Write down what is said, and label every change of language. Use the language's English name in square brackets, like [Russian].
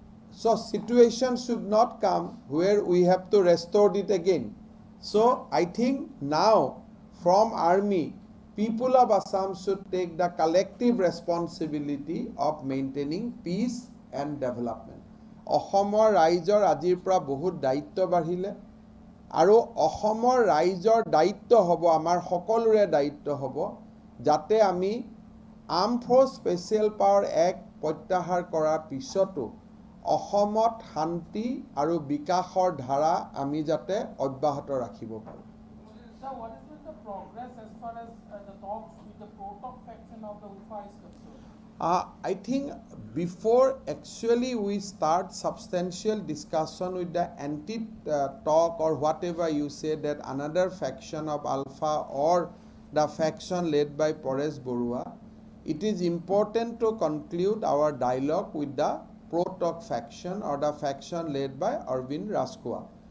[English] So situation should not come where we have to restore it again. So I think now from army, people of Assam should take the collective responsibility of maintaining peace and development. [Assamese] অসমৰ ৰাইজৰ আজিৰ পৰা বহুত দায়িত্ব বাঢ়িলে আৰু অসমৰ ৰাইজৰ দায়িত্ব হ'ব আমাৰ সকলোৰে দায়িত্ব হ'ব যাতে আমি arm force special power act প্ৰত্যাহাৰ কৰাৰ পিছতো অসমত শান্তি আৰু বিকাশৰ ধাৰা আমি যাতে অব্যাহত ৰাখিব পাৰোঁ। [English] Sir, what has been the progress as far as the talks with the pro-talk faction of the UFA is concerned? I think before actually we start substantial discussion with the anti-talk or whatever you say that another faction of Alpha or the faction led by Paresh Barua, it is important to conclude our dialogue with the pro-talk faction or the faction led by Arvind Raskua.